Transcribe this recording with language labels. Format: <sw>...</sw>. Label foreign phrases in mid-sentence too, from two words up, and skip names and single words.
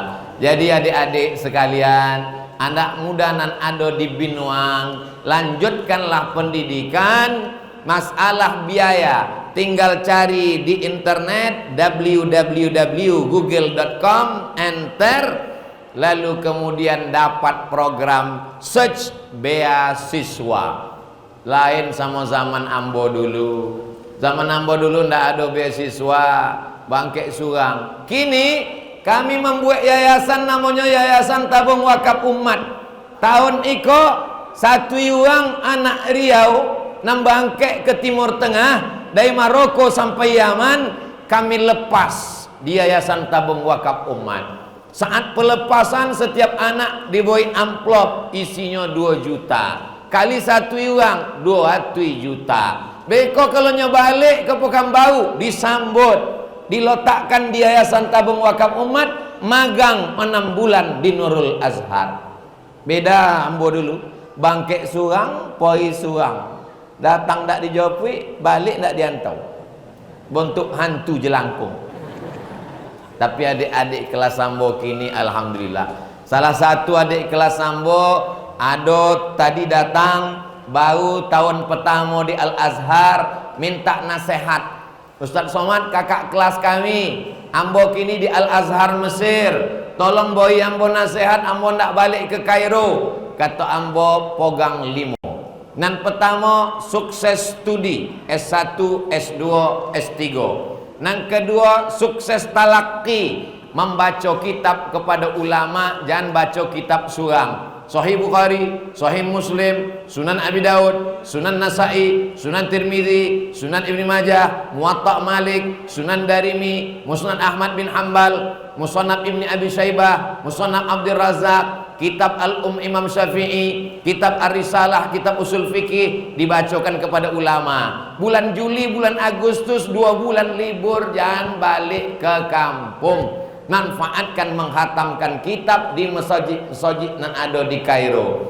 <id>Jadi adik-adik sekalian, anak muda nan ada di Binuang, lanjutkanlah pendidikan. Masalah biaya tinggal cari di internet www.google.com, enter, lalu kemudian dapat program search beasiswa.</id> <min>Lain sama zaman ambo dulu. Zaman ambo dulu ndak ada beasiswa, bangkek surang.</min> <id>Kini kami membuat yayasan namanya Yayasan Tabung Wakaf Umat.</id> <min>Tahun iko 1 orang anak Riau nambangkek ke Timur Tengah, dari Maroko sampai Yaman kami lepas di Yayasan Tabung Wakaf Umat.</min> <id>Saat pelepasan setiap anak diberi amplop isinya 2 juta. Kali 1 orang 200 juta.</id> <min>Beko kalau balik ke Pekanbaru disambut.</min> <id>diletakkan di Yayasan Tabung Wakaf Umat, magang 6 bulan di Nurul Azhar.</id> <min>Beda ambo dulu, bangkek surang, poi surang, datang tak dijawab, balik tak diantau, bentuk hantu jelangkung. Tapi adik-adik kelas ambo kini alhamdulillah. Salah satu adik kelas ambo ado tadi datang baru tahun pertama di Al Azhar, minta nasihat. Ustaz Somad, kakak kelas kami ambo kini di Al Azhar Mesir, tolong boy ambo nasihat, ambo nak balik ke Kairo. Kata ambo pogang 5. Nan pertama sukses studi S1, S2, S3.</min> <id>Nan kedua sukses talaki, membaca kitab kepada ulama, jangan baca kitab surang. Sahih Bukhari, Sahih Muslim, Sunan Abi Daud, Sunan Nasai, Sunan Tirmidzi, Sunan Ibnu Majah, Muwatta Malik, Sunan Darimi, Musnad Ahmad bin Hanbal, Musannaf Ibni Abi Syaibah, Musannaf Abdul Razak, Kitab Al-Um Imam Syafi'i, Kitab Ar-Risalah, Kitab Usul Fikih dibacakan kepada ulama. Bulan Juli, bulan Agustus, 2 bulan libur, jangan balik ke kampung. Manfaatkan menghatamkan kitab di masjid nan ada di Kairo.</id>